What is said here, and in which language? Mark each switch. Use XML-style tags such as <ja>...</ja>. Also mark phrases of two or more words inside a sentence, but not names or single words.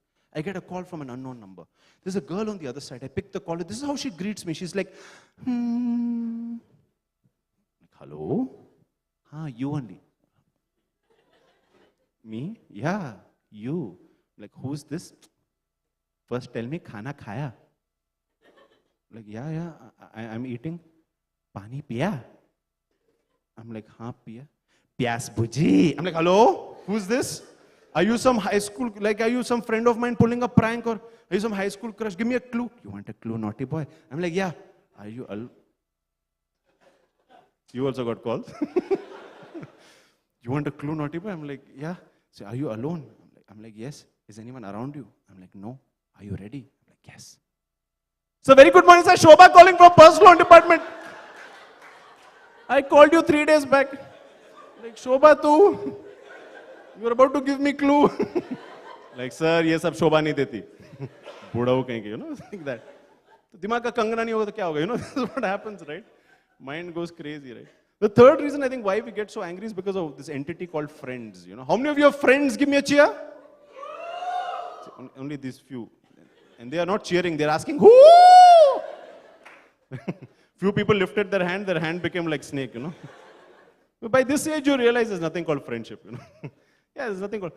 <en>I get a call from an unknown number. There's a girl on the other side. I pick the call. This is how she greets me. She's like, hello? You only. Me? Yeah, you. Like, who's this? First tell me,</en> <hi>khana khaya.</hi> <en>Like, yeah, I'm eating.</en> <hi>Pani piya?</hi> <en>I'm like,</en> <hi>haan piya. Pyas bhuji.</hi> <en>I'm like, hello? Who's this? Are you some high school, are you some friend of mine pulling a prank, or are you some high school crush? Give me a clue. You want a clue, naughty boy? I'm like, yeah. Are you You also got calls. You want a clue, naughty boy? I'm like, yeah. So, are you alone? I'm like, yes. Is anyone around you? I'm like, no. Are you ready? I'm like, yes. So, very good morning, sir. Shobha calling from personal loan department. I called you 3 days back. Like, Shobha, tu. You're about to give me clue.</en> <hi>Like, sir, ye sab Shobha nahi deti. Buda ho kahinge,</hi> <en>like that.</en> <hi>Dimag ka kangana nahi hoga to kya hoga,</hi> <en>This is what happens, right? Mind goes crazy, right? The third reason I think why we get so angry is because of this entity called friends, How many of your friends give me a cheer? Only these few. And they are not cheering, they're asking, who? Few people lifted their hand became like snake, But by this age, you realize there's nothing called friendship, Yeah, there's nothing called.</en>